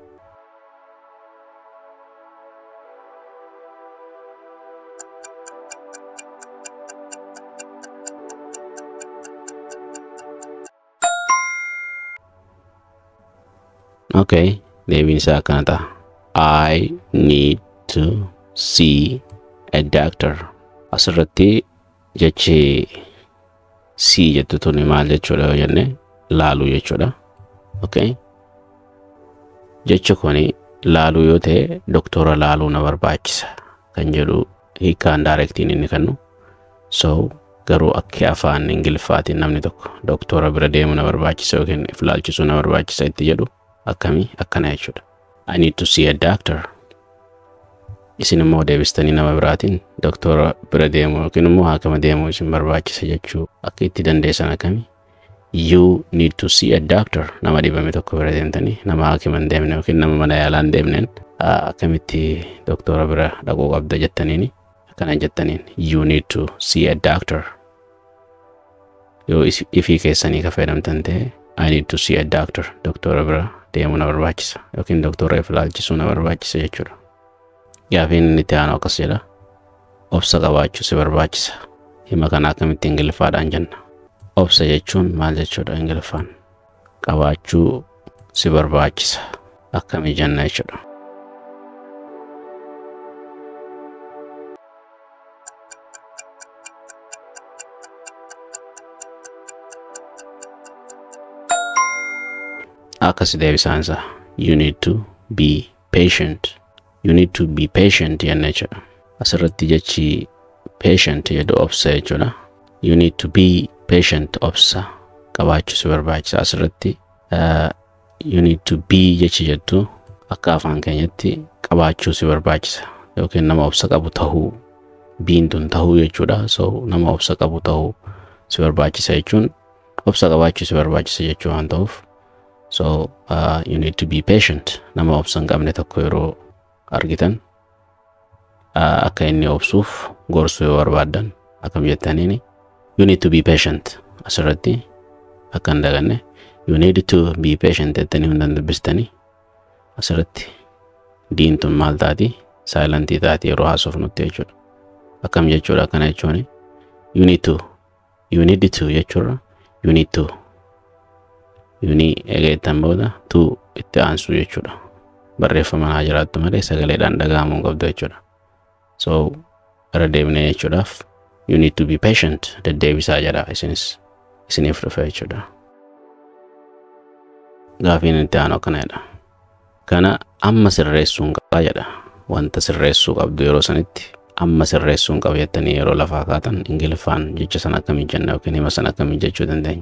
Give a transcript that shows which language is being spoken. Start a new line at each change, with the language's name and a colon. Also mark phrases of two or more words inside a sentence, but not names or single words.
Oromo: Okay, deebiin isaa akkana ta'a.
English: I need to see a doctor.
Oromo: Asirratti jechi see jettu tuni maal jechuudha yoo jenne laaluu jechuudha. Okay, jechi kuni laaluu yoo ta'e doktora laaluu na barbaachisa kan jedhu hiikaan directiin inni kennu. So garuu akka afaan Ingiliffaatiin namni tokko doktora bira deemuu na barbaachisa yookiin ilaalchisuu na barbaachisa itti jedhu akkamii akkana jechuudha.
English: I need to see a doctor.
Oromo: Isin immoo deebistanii nama biraatiin doktora bira deemuu yookiin immoo haakima deemuu isin barbaachisa jechuu akka itti dandeessan akkamii.
English: You need to see a doctor.
Oromo: Nama dhibame tokko bira deemtanii nama haakima hin deemne yookiin nama mana yaalaa hin deemneen akkamitti doktora bira dhaquu qabda jettaniini akkana jettaniin
English: you need to see a doctor.
Oromo: Yoo ifii keessanii ka fayyadamtan ta'e
English: I need to see a doctor.
Oromo: Doktora bira deemuu na barbaachisa yookiin doktora ilaalchisuu na barbaachisa jechuudha. Gaafiin inni itti aanu akkas jedha. Obsa qabaachuu si barbaachisa. Hima kana akkamitti Ingiliffaadhaan jenna. Obsa jechuun maal jechuudha Ingiliffaan? Qabaachuu si barbaachisa akkamii jenna jechuudha. Akkas deebisaansa.
English: You need to be patient. You need to be patient
Oromo: jenna jechuudha. Asirratti jechi patient jedhu obsa jechuudha. You need to be patient obsa qabaachuu si barbaachisa. Asirratti
English: you need to be
Oromo: jechi jettu akka afaan keenyatti qabaachuu si barbaachisa yookiin nama obsa qabu tahuu biintun tahuu jechuudha. So nama obsa qabu tahuu si barbaachisa jechuun obsa qabaachuu si barbaachisa jechuu waan ta'uuf.
English: So you need to be patient.
Oromo: Nama obsa hin qabne tokko yeroo argitan akka inni obsuuf gorsuu yoo barbaaddan akkam jettaniini
English: you need to be patient.
Oromo: Asirratti akka hin daganne
English: you need to be patient
Oromo: jettanii hundan dubbistanii asirratti diintun maal taati saayilantii taati yeroo haasofnutti jechuudha. Akkam jechuudha akkana jechuuni
English: you need to
Oromo: jechuudha
English: you need to
Oromo: eegeettan booda to itti aansuu jechuudha. Barreeffama naa jiraattu malee sagaleedhaan dhaga'amuu hin qabdu jechuudha. So irra deebinee jechuudhaaf
English: you need to be patient
Oromo: deddeebisaa jedha isiniif dhufe jechuudha. Gaafiin itti aanu akkana jedha. Kana amma sirreessuun qabaa jedha. Wanta sirreessuu qabdu yeroo sanitti amma sirreessuun qaba jettanii yeroo lafaa kaatan Ingiliffaan jecha sana akkamii jenna yookiin hima sana akkamii jechuu dandeenya.